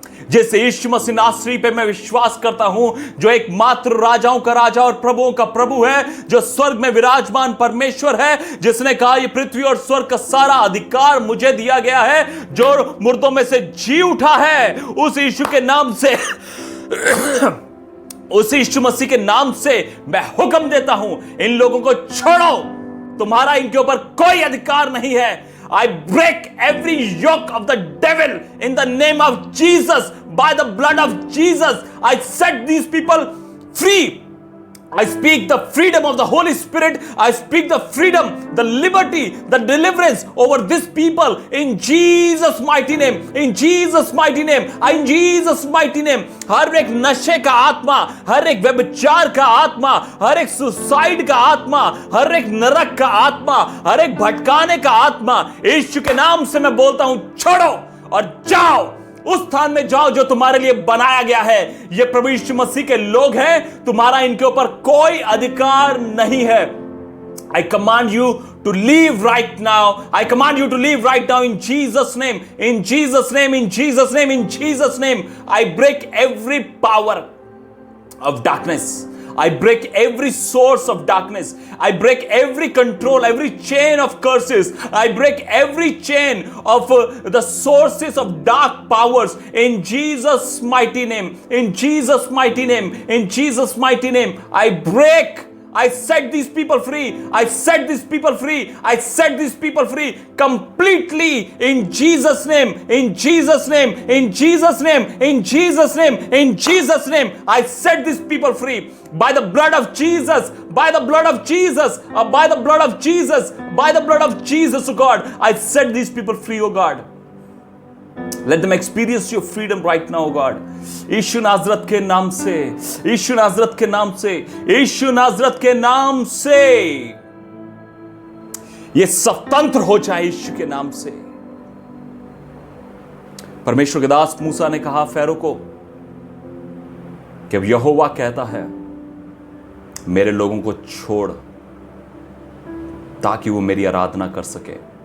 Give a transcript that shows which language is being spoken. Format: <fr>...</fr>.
<hi>जैसे यीशु मसीह नासरी पे मैं विश्वास करता हूं, जो एकमात्र राजाओं का राजा और प्रभुओं का प्रभु है, जो स्वर्ग में विराजमान परमेश्वर है, जिसने कहा ये पृथ्वी और स्वर्ग का सारा अधिकार मुझे दिया गया है, जो मुर्दों में से जी उठा है, उस यीशु के नाम से उस यीशु मसीह के नाम से मैं हुक्म देता हूं, इन लोगों को छोड़ो, तुम्हारा इनके ऊपर कोई अधिकार नहीं है।</hi> <en>I break every yoke of the devil in the name of Jesus. By the blood of Jesus, I set these people free. I speak the freedom of the Holy Spirit. I speak the freedom, the liberty, the deliverance over this people in Jesus mighty name. In Jesus mighty name. In Jesus mighty name.</en> <hi>हर एक नशे का आत्मा, हर एक व्यभिचार का आत्मा, हर एक suicide का आत्मा, हर एक नरक का आत्मा, हर एक भटकाने का आत्मा, यीशु के नाम से मैं बोलता हूं, छोड़ो और जाओ, उस स्थान में जाओ जो तुम्हारे लिए बनाया गया है। ये प्रभु यीशु मसीह के लोग हैं, तुम्हारा इनके ऊपर कोई अधिकार नहीं है।</hi> <en>I command you to leave right now. I command you to leave right now in Jesus' name. In Jesus' name, in Jesus' name, in Jesus' name. I break every power of darkness. I break every source of darkness. I break every control, every chain of curses. I break every chain of the sources of dark powers in Jesus' mighty name. In Jesus' mighty name. In Jesus' mighty name. I break. I set these people free. I set these people free. I set these people free completely in Jesus' name. In Jesus' name. In Jesus' name. In Jesus' name. In Jesus' name. I set these people free by the blood of Jesus. By the blood of Jesus. By the blood of Jesus. By the blood of Jesus, oh God. I set these people free, oh God. Let them experience your freedom right now, God.</en> <hi>यीशु नाज़रत के नाम से, यीशु नाज़रत के नाम से, यीशु नाज़रत के नाम से ये स्वतंत्र हो जाए यीशु के नाम से। परमेश्वर के दास मूसा ने कहा फ़ैरो को कि अब यहोवा कहता है मेरे लोगों को छोड़ ताकि वो मेरी आराधना कर सके।</hi>